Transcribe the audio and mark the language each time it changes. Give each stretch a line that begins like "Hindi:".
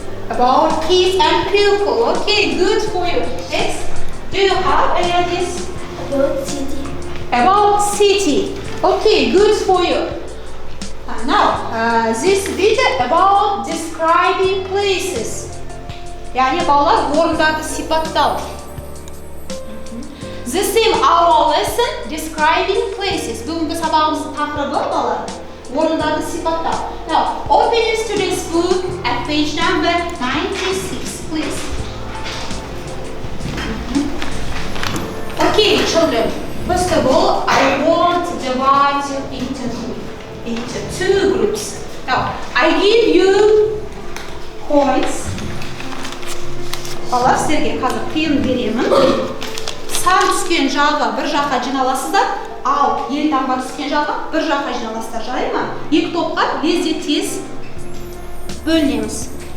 English: about kids and people. Okay, good for you. Next. Do you have any ideas? About city. About city. Okay, good for you. Now, this video about describing places.
Kazakh: Yani балалар орындарды сипаттау.
English: The theme our lesson describing places.
Kazakh: Бүгінгі сабағымыздың тақырыбы балалар орындарды сипаттау.
English: Now, open your student's book at page number 96, please. Okay, children. First of all, I want to divide you into two groups. Now, I give you points.
Kazakh: Балалар, сіздерге қазір қиын беремін. Сан түскен жағы бір жаққа жиналасыздар, ал елтаңба түскен жағы бір жаққа жиналасыздар, жарай ма? Екі топқа лезде тез бөлінеміз.